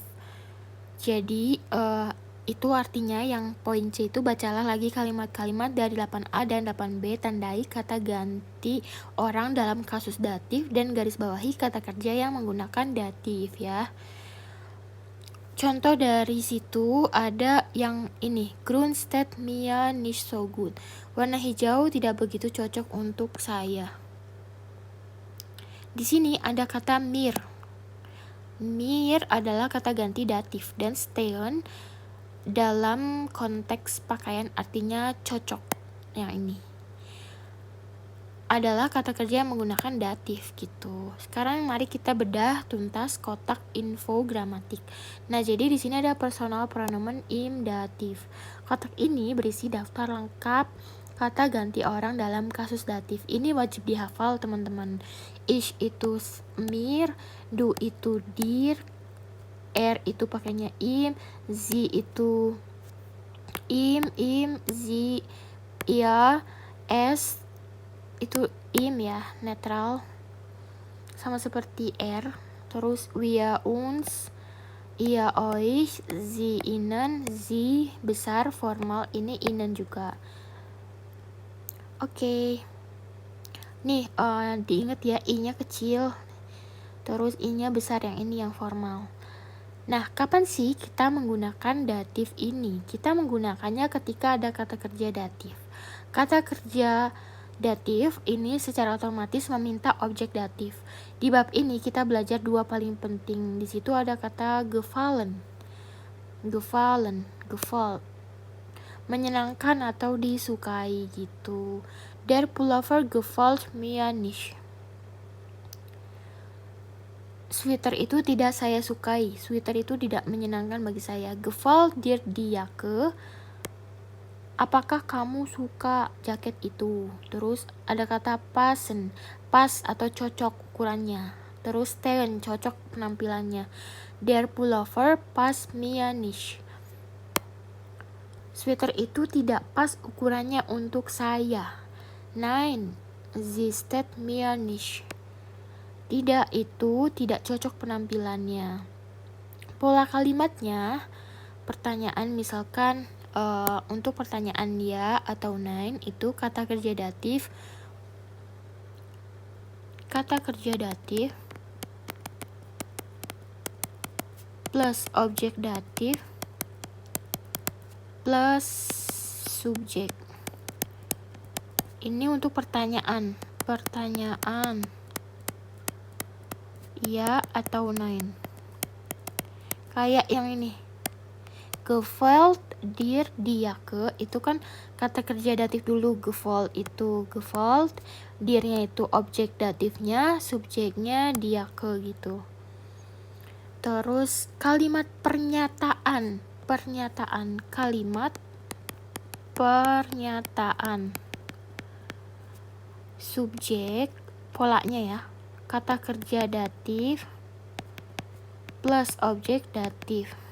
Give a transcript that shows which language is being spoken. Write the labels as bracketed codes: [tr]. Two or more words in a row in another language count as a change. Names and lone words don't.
[id] Jadi itu artinya yang poin C itu bacalah lagi kalimat-kalimat dari 8A dan 8B, tandai kata ganti orang dalam kasus datif dan garis bawahi kata kerja yang menggunakan datif ya. Contoh dari situ ada yang ini, [de] grün steht mir nicht so gut. [id] Warna hijau tidak begitu cocok untuk saya. Di sini ada kata mir. Mir adalah kata ganti datif dan stehen dalam konteks pakaian artinya cocok. Yang ini adalah kata kerja yang menggunakan datif gitu. Sekarang mari kita bedah tuntas kotak infogramatik. Nah, jadi di sini ada [de] personal pronomen im datif. [id] Kotak ini berisi daftar lengkap kata ganti orang dalam kasus datif. Ini wajib dihafal teman-teman. Ich itu mir, du itu dir, er itu pakainya im, sie itu im, sie, ia, es itu im ya, netral sama seperti er. Terus [de] wir uns, ihr euch, sie ihnen, [id] sie besar formal, ini ihnen juga. Oke. Nih diingat ya, i-nya kecil terus i-nya besar, yang ini yang formal. Nah, kapan sih kita menggunakan datif ini? Kita menggunakannya ketika ada kata kerja datif. Kata kerja datif ini secara otomatis meminta objek datif. Di bab ini kita belajar dua paling penting. Di situ ada kata [de] gefallen, gefallen, gefällt, [id] menyenangkan atau disukai gitu. [de] Der Pullover gefällt mir nicht. [id] Sweater itu tidak saya sukai. Sweater itu tidak menyenangkan bagi saya. [de] Gefällt dir die Jacke? [id] Apakah kamu suka jaket itu? Terus ada kata passen, pas atau cocok ukurannya. Terus stehen, cocok penampilannya. [de] Der Pullover passt mir nicht. [id] Sweater itu tidak pas ukurannya untuk saya. [de] Nein, sie steht mir nicht. [id] Tidak, itu tidak cocok penampilannya. Pola kalimatnya, pertanyaan misalkan untuk pertanyaan ya atau nein itu kata kerja datif plus objek datif plus subjek. Ini untuk pertanyaan ya atau nein. Kayak yang ini, [de] gefällt dir die Jacke, [id] itu kan kata kerja datif dulu. Gefällt itu gefällt, dirnya itu objek datifnya, subjeknya [de] die Jacke [id] gitu. Terus kalimat pernyataan, kalimat pernyataan, subjek, polanya ya, kata kerja datif plus objek datif.